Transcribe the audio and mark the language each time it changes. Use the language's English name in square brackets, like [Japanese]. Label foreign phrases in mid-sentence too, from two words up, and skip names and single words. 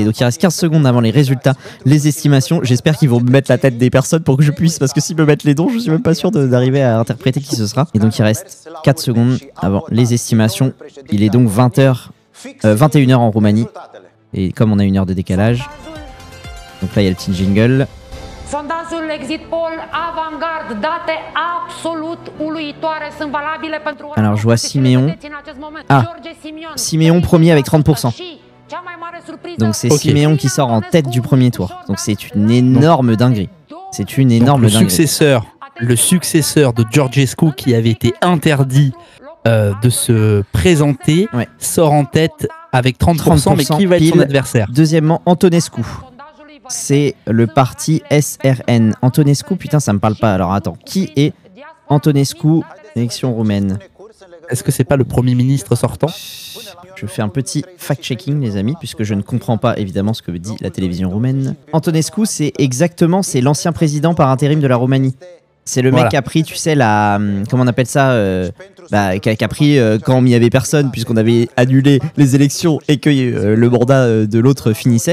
[French] Donc il reste 15 secondes avant les résultats, les estimations. J'espère qu'ils vont me mettre la tête des personnes pour que je puisse, parce que s'ils me mettent les dons, je suis même pas sûr d'arriver à interpréter qui ce sera. Et donc il reste 4 secondes avant les estimations. Il est donc 21h en Roumanie. Et comme on a 1 heure de décalage, donc là il y a le petit jingle. [Romanian] Sondajul [English] Exit Poll [Romanian] Avangard, date absolut uluitoare sunt valabile pentru. [French] Alors je vois Simeon. Simeon premier avec 30%. Donc c'est Simeon qui sort en tête du premier tour. Donc c'est une énorme dinguerie. C'est une énorme dinguerie. Le successeur de Georgescu, qui avait été interdit de se présenter, sort en tête avec 30%, mais qui va être son adversaire? Deuxièmement, Antonescu. C'est le parti SRN. Antonescu, putain, ça me parle pas. Alors attends, qui est Antonescu, élection roumaine? Est-ce que c'est pas le Premier ministre sortant? Je fais un petit fact-checking, les amis, puisque je ne comprends pas évidemment ce que dit la télévision roumaine. Antonescu, c'est l'ancien président par intérim de la Roumanie. C'est le mec qui a pris, tu sais, comment on appelle ça, qui a pris quand il n'y avait personne, puisqu'on avait annulé les élections et que le mandat de l'autre finissait.